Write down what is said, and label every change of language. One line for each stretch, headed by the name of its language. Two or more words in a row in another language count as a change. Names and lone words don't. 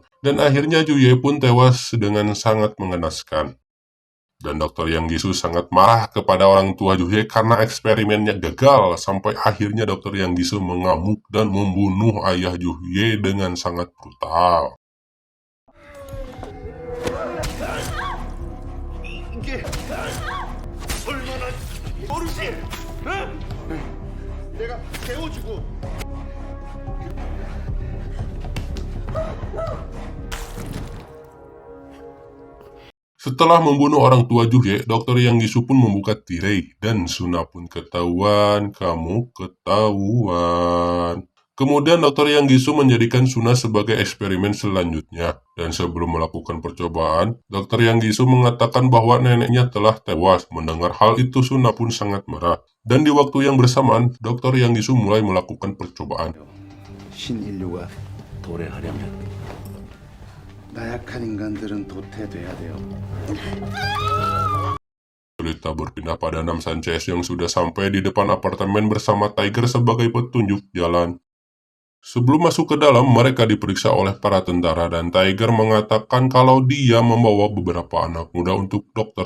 Indonesian: Dan akhirnya Juhye pun tewas dengan sangat mengenaskan. Dan Dr. Yang Gisu sangat marah kepada orang tua Juhye karena eksperimennya gagal, sampai akhirnya Dr. Yang Gisu mengamuk dan membunuh ayah Juhye dengan sangat brutal.
Korean: 이게 얼마나 모르지? 응? 내가 배워주고.
Indonesian: Setelah membunuh orang tua Juhye, Dr. Yang Gisu pun membuka tirai dan Suna pun ketahuan, kamu ketahuan. Kemudian Dr. Yang Gisu menjadikan Suna sebagai eksperimen selanjutnya. Dan sebelum melakukan percobaan, Dr. Yang Gisu mengatakan bahwa neneknya telah tewas. Mendengar hal itu, Suna pun sangat marah. Dan di waktu yang bersamaan, Dr. Yang Gisu mulai melakukan percobaan.
Korean: 신인류가 도래하려면 나약한 인간들은 도태돼야 돼요.
Indonesian: Cerita berpindah pada Nam Sanchez yang sudah sampai di depan apartemen bersama Tiger sebagai petunjuk jalan. Sebelum masuk ke dalam, mereka diperiksa oleh para tentara dan Tiger mengatakan kalau dia membawa beberapa anak muda untuk Dr.